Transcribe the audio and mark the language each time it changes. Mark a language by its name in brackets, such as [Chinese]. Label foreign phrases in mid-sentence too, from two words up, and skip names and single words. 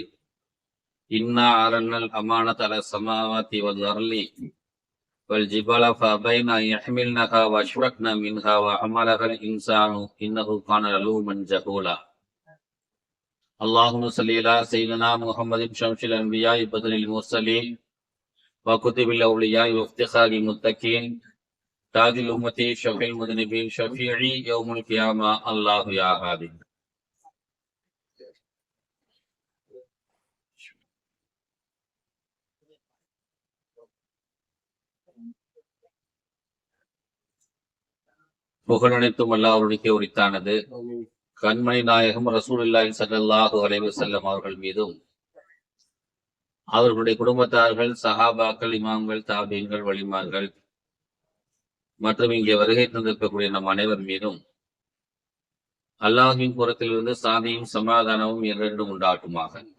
[Arabic] إنا عرضنا الأمانة على السماوات والأرض والجبال فأبين أن يحملنها وأشفقن منها وحملها الإنسان إنه كان ظلوما جهولا اللهم صل على سيدنا محمد شمس الأنبياء بدر المرسلين وكتب الأولياء وافتخار المتقين تاج الأمة شفيع المذنبين شفيعي يوم القيامة الله يا هادي. [Tamil] புகழனைத்தும் அல்லாஹ்வுக்கே உரித்தானது. கண்மணி நாயகம் [Arabic] رسول الله صلى الله عليه وسلم [Tamil] அவர்கள் மீதும் அவர்களுடைய குடும்பத்தார்கள், சஹாபாக்கள், இமாம்கள், தாபீன்கள், வலிமார்கள் மற்றும் இங்கே வருகை தந்திருக்கக்கூடிய நம் அனைவர் மீதும் அல்லாஹ்வின் புறத்திலிருந்து சாந்தியும் சமாதானமும் என்றென்றும் உண்டாகுமாக.